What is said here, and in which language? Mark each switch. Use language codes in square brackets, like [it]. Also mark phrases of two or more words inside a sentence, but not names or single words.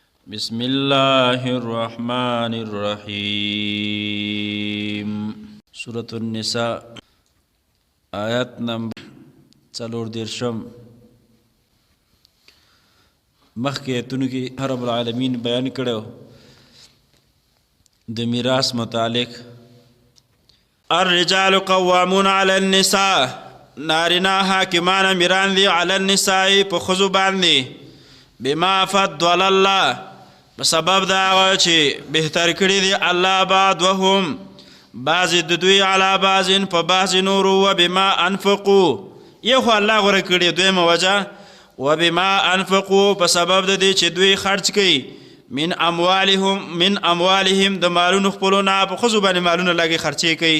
[ar] بسم الله الرحمن الرحيم. [ps] سورة النساء آيات نمبر 40 مخکې ایتونو کې رب العالمین بیان کړو د میراث متعلق. [ar] الرجال قوامون على النساء، [ps] نارینه حاکمان میران دي [ar] على النساء [ps] په ښځو باندې [ar] بما فضل الله [ps] په سبب د هغه چې بهتر کړي دي الله بعضهم بعضې د دوی [ar] علی بعض [ps] په بعض نورو [ar] وبما انفقوا [ps] یو خو الله غوره کړي. دویمه وجه [ar] وبما انفقوا [ps] په سبب د دې چې دوی خرج کوي [ar] من اموالهم [ps] د مالونو خپلو نه په ښځو باندې مالونه لږې خرچې کوي.